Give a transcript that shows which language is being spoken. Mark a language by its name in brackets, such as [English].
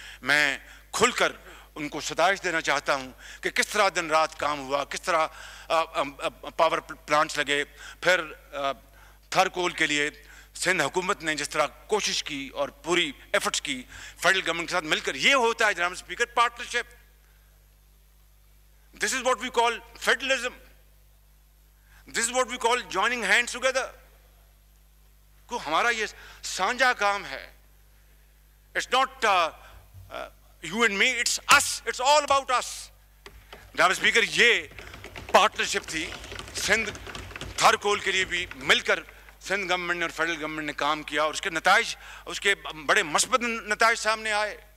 [Urdu] میں کھل کر ان کو ستائش دینا چاہتا ہوں کہ کس طرح دن رات کام ہوا، کس طرح پاور پلانٹس لگے، پھر تھرکول کے لیے سندھ حکومت نے جس طرح کوشش کی اور پوری ایفرٹس کی فیڈرل گورنمنٹ کے ساتھ مل کر. یہ ہوتا ہے جناب speaker partnership. [English] This is what we call federalism. This is what we call joining hands together. [Urdu] کو ہمارا یہ سانجھا کام ہے. [English] It's not you and me, it's us, it's all about us. [Urdu] جناب اسپیکر, یہ پارٹنرشپ تھی. سندھ تھارکول کے لیے بھی مل کر سندھ گورنمنٹ نے اور فیڈرل گورنمنٹ نے کام کیا, اور اس کے نتائج, اس کے بڑے مثبت نتائج سامنے آئے.